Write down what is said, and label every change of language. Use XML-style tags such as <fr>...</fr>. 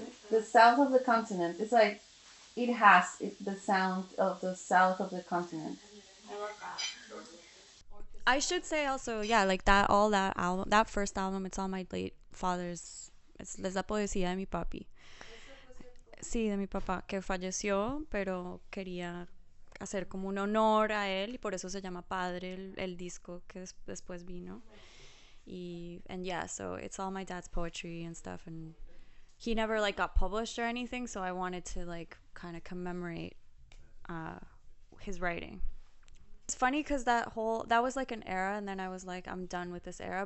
<en>The south of the continent. It's like it has the sound of the south of the continent. I love that. I should say also, yeah, like that, all that album, that first album, it's all my late father's. It's la poesía de mi papi.</en> <es>Sí, de mi papá, que falleció, pero quería hacer como un honor a él y por eso se llama Padre el disco que después vino.</es> <en>And yeah, so it's all my dad's poetry and stuff, and he never like got published or anything, so I wanted to like kind of commemorate uh, his writing. It's funny because that was like an era, and then I was like, I'm done with this era.</en>